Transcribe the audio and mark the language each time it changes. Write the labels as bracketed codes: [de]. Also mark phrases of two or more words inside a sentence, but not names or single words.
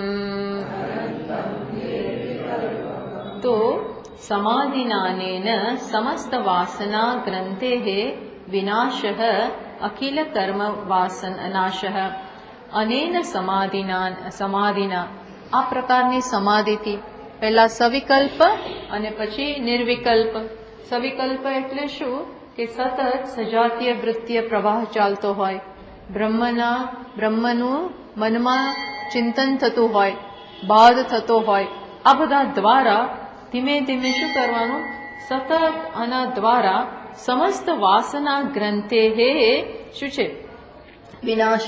[sa] तो समाधिनानेन समस्त वासना ग्रन्थेः विनाशः अखिल कर्म वासनाशः। अनेन समाधिना [gu] આ પ્રકારની સમાધિથી પહેલા સવિકલ્પ અને પછી નિર્વિકલ્પ। સવિકલ્પ એટલે શું કે સતત સજાતીય વૃત્તિય પ્રવાહ ચાલતો હોય, બ્રહ્મનું મનમાં ચિંતન થતું હોય, બાદ થતો હોય, આ બધા દ્વારા ધીમે ધીમે શું કરવાનું, સતત આના દ્વારા સમસ્ત વાસના ગ્રંથે શું છે વિનાશ।